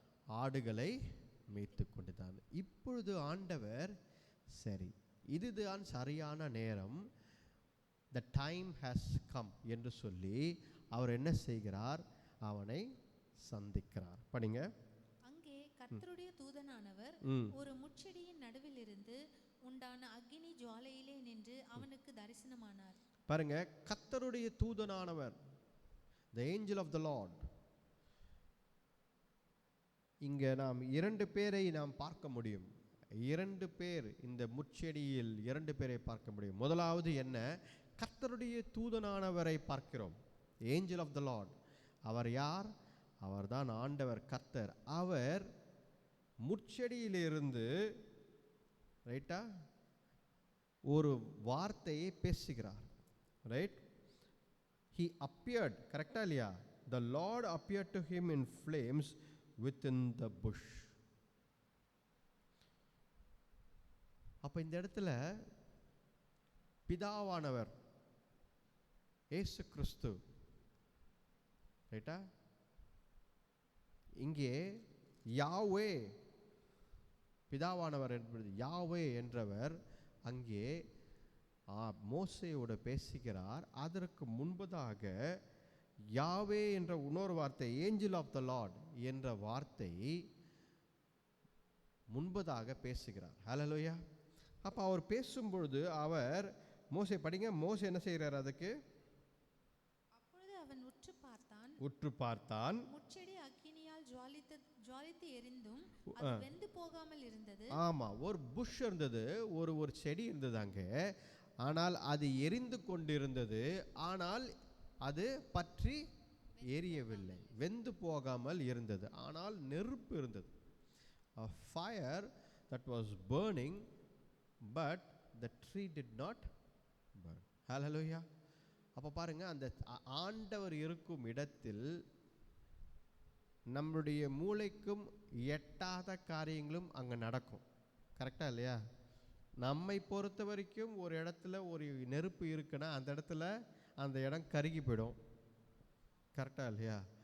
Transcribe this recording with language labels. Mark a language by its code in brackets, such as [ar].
[ta] ஆடுகளை மேய்த்து கொண்டிருந்தான். இப்பொழுது ஆண்டவர், சரி இதுதான் சரியான நேரம், [en] the time has come [ta] என்று சொல்லி அவர் என்ன செய்கிறார்? அவனை சந்திக்கிறார். படிங்க. அங்கே கர்த்தருடைய தூதனானவர் ஒரு முட்செடியின் நடுவில் இருந்து உண்டான அக்கினி ஜுவாலையிலே நின்று அவனுக்கு தரிசனமானார். பாருங்க, கர்த்தருடைய தூதனானவர், [en] the angel of the Lord. [ta] இங்க நாம் 2 பேரை நாம் பார்க்க முடியும். 2 பேர் இந்த முட்செடியில் 2 பேரை பார்க்க முடியும். முதலாவது என்ன? கர்த்தருடைய தூதனானவரை பார்க்கிறோம், [en] Angel of the lord. [ta] அவர் யார்? அவர்தான் ஆண்டவர், கர்த்தர். அவர் முட்செடியிலிருந்து ரைட்டா ஒரு வார்த்தையை பேசுகிறார். ரைட், [en] he appeared, [ta] கரெக்டா இல்லையா? [en] the Lord appeared to him in flames within the bush. [ta] அப்ப இந்த இடத்துல பிதாவானவர் இயேசு கிறிஸ்து, ரைட்டா? இங்கே யாவே, பிதாவானவர் என்பது யாவே என்றவர் அங்கே மோசேயோடு பேசுகிறார். அதற்கு முன்பதாக யாவே என்ற இன்னொரு வார்த்தை, [en] angel of the lord [ta] என்ற வார்த்தை முன்பதாக பேசுகிறார். ஹல்லேலூயா. அப்போ அவர் பேசும்பொழுது அவர் மோசே, படிங்க, மோசே என்ன செய்கிறார்? அதுக்கு அப்பொழுது அவன் உற்று பார்த்தான். முட்செடி அக்கினியால் ஜுவாலித்து எரிந்தும் அது வெந்து போகாமல் இருந்தது. ஆமா, ஒரு புஷ் இருந்தது, ஒரு செடி இருந்தது அங்கே. ஆனால் அது எரிந்து கொண்டிருந்தது, ஆனால் அது பற்றி எரியவில்லை, வெந்து போகாமல் இருந்தது. ஆனால் நெருப்பு இருந்தது. [en] A fire that was burning, but the tree did not burn. Hallelujah. [ta] அப்போ பாருங்க, அந்த ஆண்டவர் இருக்கும் இடத்தில் நம்முடைய மூளைக்கும் எட்டாத காரியங்களும் அங்கே நடக்கும். கரெக்டா இல்லையா? நம்மை பொறுத்த வரைக்கும் ஒரு இடத்துல ஒரு நெருப்பு இருக்குன்னா அந்த இடத்துல அந்த இடம் கருகி போயிடும். கரெக்டா இல்லையா?